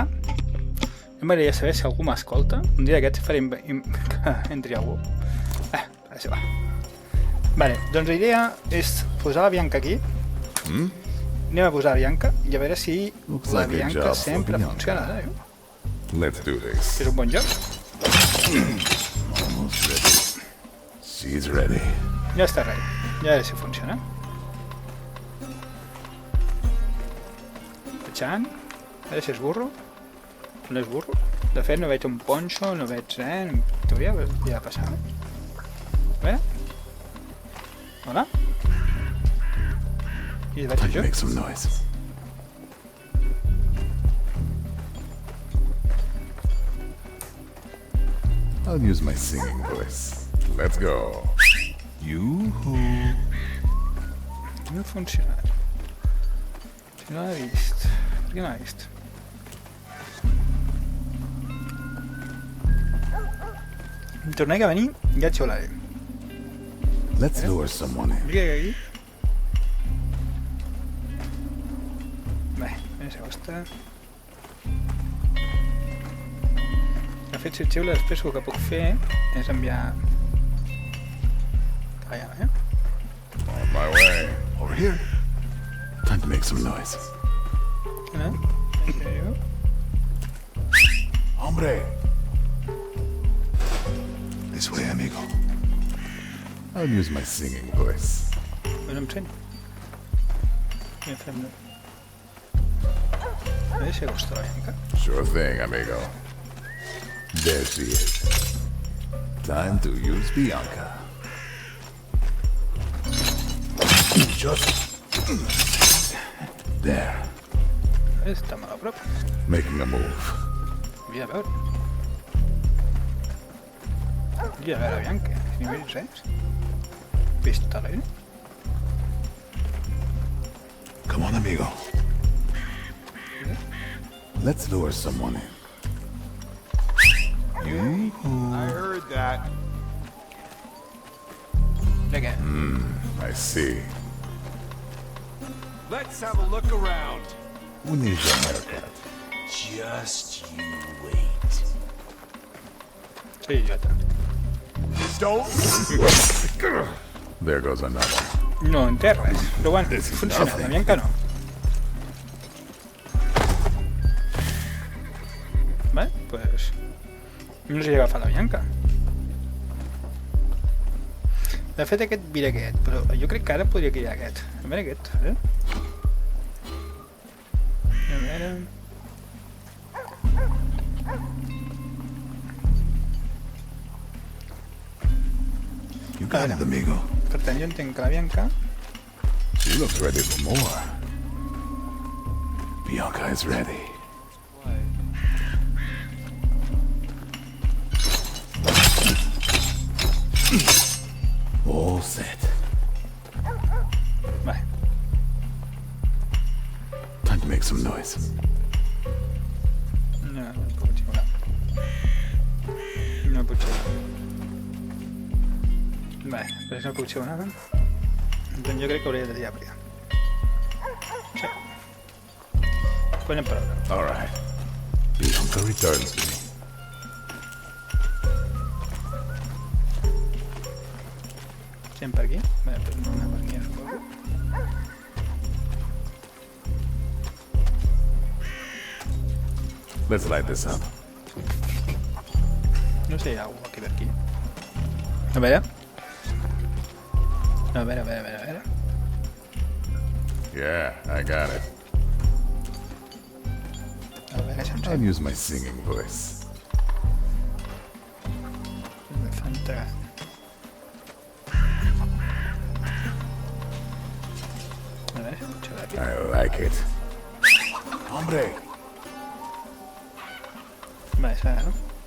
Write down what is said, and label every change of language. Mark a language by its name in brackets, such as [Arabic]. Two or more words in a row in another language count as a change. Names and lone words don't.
[Catalan] M'agradaria saber si algú m'escolta. Un dia d'aquests farem que entri algú. Això va. Vale, doncs la idea és posar la Bianca aquí. Anem a posar la Bianca i a veure si [English] Looks [Catalan] la [English] like a Bianca job for [Catalan] sempre [English] Bianca. [Catalan] funciona. [English] Let's do this. [Catalan] És un bon joc. [English] Almost ready. She's ready. [Catalan] Ja està ready. Ja a veure si funciona. Peixant. A veure si és burro. No és burro. De fet, no veig un ponxo, no veig res. En teoria, ja passava. A veure. Hola. I vaig [English] Time to [Catalan] jo. [English] make some noise. I'll use my singing voice. Let's go. Yoo-hoo. [Catalan] No ha funcionat. Si no l'ha vist. Per què no l'ha vist? Tornaré a venir i ja xiularé. [English] Let's lure someone in. [Catalan] Mira aquí. Bé, mira si costa. De fet, si xiula després el que puc fer és enviar... Allà, [English] On my way. Over here. Time to make some noise. [Catalan] No? En sèrio? Hombre. [English] This way, amigo. I'll use my singing voice. [Catalan] No em sent. Ja fem... A veure si costa la mica. [English] Sure thing, amigo. There she is. Time to use Bianca. Just there. [Catalan] Està molt a prop. [English] Making a move. [Catalan] Havia de veure. Havia de veure Bianca. Si no veig res. Pistoler. [English] Come on, amigo. Let's lure someone in. You [Catalan] Crec que... [English] I see. Let's have a look around. Who needs your haircut? Just you wait. [Spanish] Soy idiota. [English] Don't. There goes another. [Catalan] No enterres. Però bueno, [English] This is [Catalan] funciona. [English] nothing. [Catalan] La Bianca no. Vale, pues... No sé si agafa la Bianca. De fet, aquest mira aquest, però jo crec que ara podria criar aquest. A veure aquest, eh? A veure... [English] You got it, amigo. [Catalan] Per tant, jo entenc que la Bianca... [English] She looks ready for more. Bianca is ready. All set. [Catalan] Vale. [English] Time to make some noise. [Catalan] No, no puc xiular. No puc xiular. Vale, pues no puc xiular. Doncs jo crec que hauria de triar primer. Sí. Pues anem per ara. [English] All right. Bianca returns to me. [Catalan] Anem per aquí. Vale, pues no anem per aquí, suposo. [English] Let's light this up. [Catalan] No sé si hi ha algú aquí per aquí. A veure. A veure. [English] Yeah, I got it. [Catalan] A veure si em [English] I'll [Catalan] sap. [English] use my singing voice. [Catalan] Me fa entrar. A veure si em puc xiular aquí. [English] I like it. [Catalan] Hombre. Vale, s'ha, no?